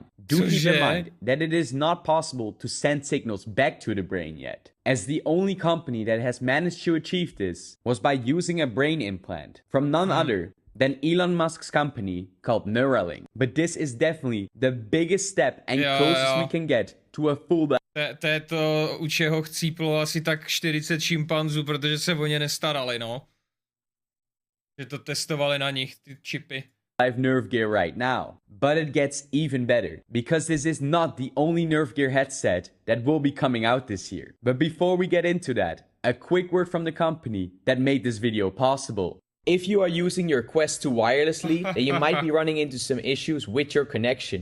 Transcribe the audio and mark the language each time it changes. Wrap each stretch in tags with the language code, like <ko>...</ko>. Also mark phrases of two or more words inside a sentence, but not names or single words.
<en>Do keep in mind that it is not possible to send signals back to the brain yet, as the only company that has managed to achieve this was by using a brain implant from none other than Elon Musk's company called Neuralink. But this is definitely the biggest step and closest we can get to a full...</en> <cs>To je to, u čeho chcíplo asi tak 40 šimpanzů, protože se o ně nestarali, no. Že to testovali na nich, ty čipy.</cs> <en>Live nerve gear right now. But it gets even better, because this is not the only nerve gear headset that will be coming out this year. But before we get into that, a quick word from the company that made this video possible. If you are using your Quest 2 wirelessly, then you might be running into some issues with your connection.</en>